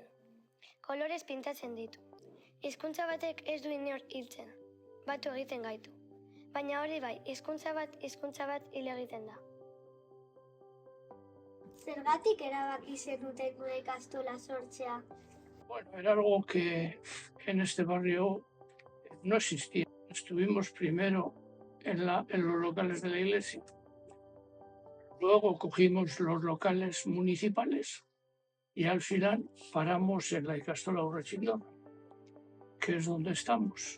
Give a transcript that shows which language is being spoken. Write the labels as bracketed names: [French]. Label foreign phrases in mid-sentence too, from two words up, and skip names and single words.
[Basque] Kolorez pintatzen ditu. Hizkuntza batek ez du inor hiltzen. Batu egiten gaitu. Baina hori bai, hizkuntza bat hil egiten da. Zergatik erabaki zenuten gure ikastola sortzea? [Spanish] Bueno, era algo que en este barrio no existía. Estuvimos primero en los locales de la iglesia. Luego cogimos los locales municipales y al final paramos en la Ikastola Urretxindorra, que es donde estamos.